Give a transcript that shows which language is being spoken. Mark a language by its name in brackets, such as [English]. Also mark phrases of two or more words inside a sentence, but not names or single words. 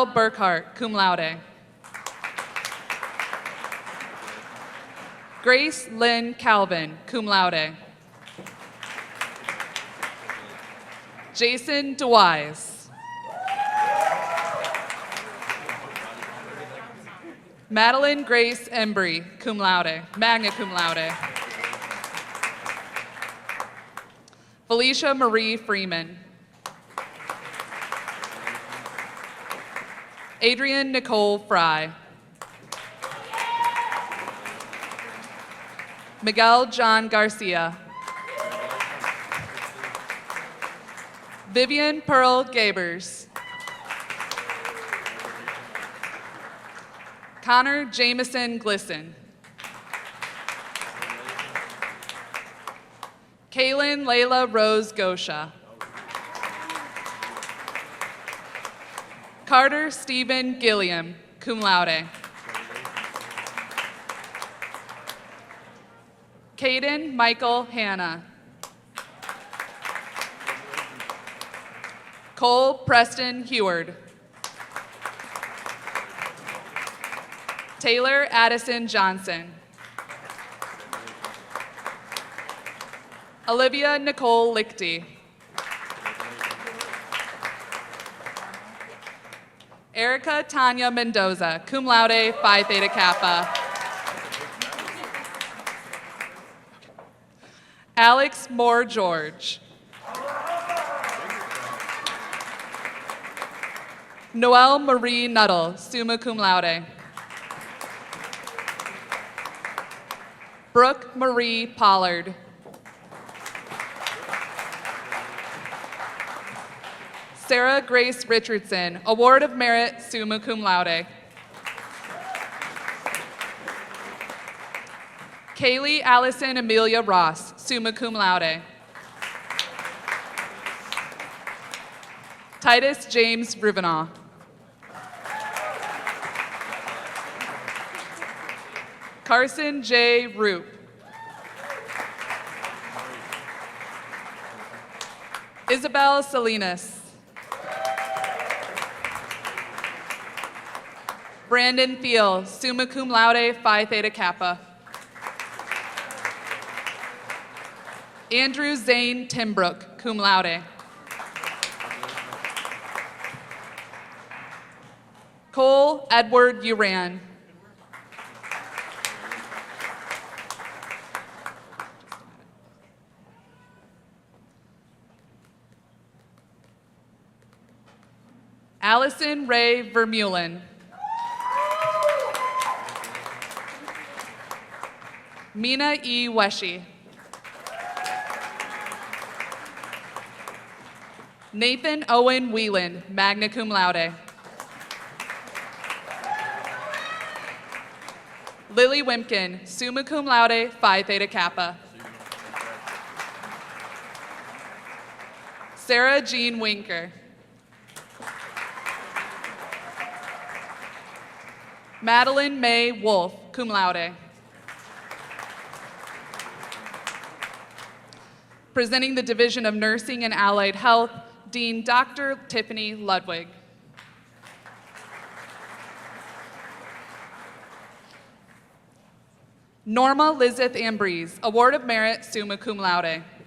[English] Burkhart, cum laude. Grace Lynn Calvin, cum laude. Jason DeWise. Madeline Grace Embry, cum laude, magna cum laude. Felicia Marie Freeman. Adrian Nicole Fry. Miguel John Garcia. Vivian Pearl Gabers. Connor Jameson Glisson. Kaylin Layla Rose Gosha. Carter Stephen Gilliam, cum laude. Caden Michael Hanna. Cole Preston Heward. Taylor Addison Johnson. Olivia Nicole Lichty. Erica Tanya Mendoza, cum laude, Phi Theta Kappa. Alex Moore George. Noelle Marie Nuttall, summa cum laude. Brooke Marie Pollard. Sarah Grace Richardson, Award of Merit, summa cum laude. Kaylee Allison Amelia Ross, summa cum laude. Titus James Rivenaugh. Carson J. Roop. Isabel Salinas. Brandon Thiel, summa cum laude, Phi Theta Kappa. Andrew Zane Timbrook, cum laude. Cole Edward Uran. Allison Ray Vermeulen. Mina E. Weshy. Nathan Owen Whelan, magna cum laude. Lily Wimpkin, summa cum laude, Phi Theta Kappa. Sarah Jean Winker. Madeline May Wolf, cum laude. Presenting the Division of Nursing and Allied Health, Dean Dr. Tiffany Ludwig. Norma Lizeth Ambrose, Award of Merit, summa cum laude.